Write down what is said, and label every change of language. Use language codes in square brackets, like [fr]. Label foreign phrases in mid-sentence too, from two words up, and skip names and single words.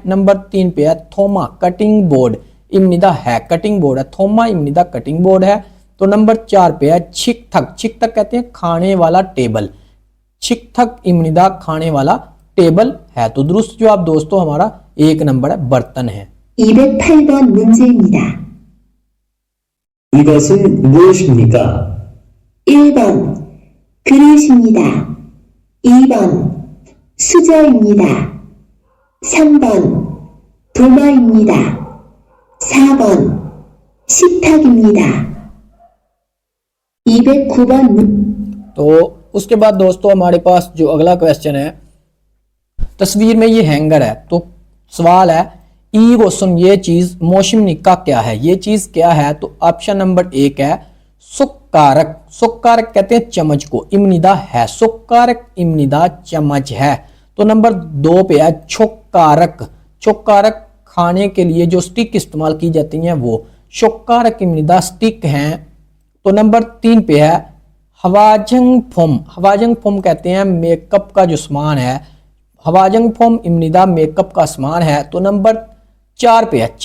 [hi] नंबर 3 पे है थोमा [en] cutting board [hi] इमनिदा है, [en] cutting board [hi] है, [ko] 도마입니다 [en] cutting board [hi] है, तो नंबर 4 पे है [ko] 식탁, 식탁 [hi] कहते हैं खाने वाला टेबल, [ko] 식탁입니다 [hi] खाने वाला टेबल है, तो दुरुस्त जवाब दोस्तों हमारा 1 नंबर है बर्तन है। [ko] 208번 문제입니다. 이것은 무엇입니까? 1번 그릇입니다. 2번 수저입니다. 3번 도마입니다. 4번 식탁입니다. 209번 [hi] तो उसके बाद दोस्तों हमारे पास जो अगला क्वेश्चन है, तस्वीर में ये हैंगर है, तो सवाल है [ko] 이것은 [hi] ये चीज मोशिमनिका क्या है, ये चीज क्या है। तो [en] option number [hi] 1 है [ko] 숟가락, 숟가락 [hi] कहते हैं चम्मच को, इमनिदा है, [ko] 숟가락입니다 [hi] चम्मच है, तो नंबर 2 पे है [ko] 젓가락, 젓가락 [hi] खाने के लिए जो स्टिक इस्तेमाल की जाती हैं वो, [ko] 젓가락입니다 [hi] स्टिक हैं, तो नंबर 3 पे है [ko] 화장품, 화장품 [hi] कहते हैं मेकअप का जो सामान है, [ko] 화장품입니다 [hi] मेकअप का सामान है, तो नंबर 4 पे है।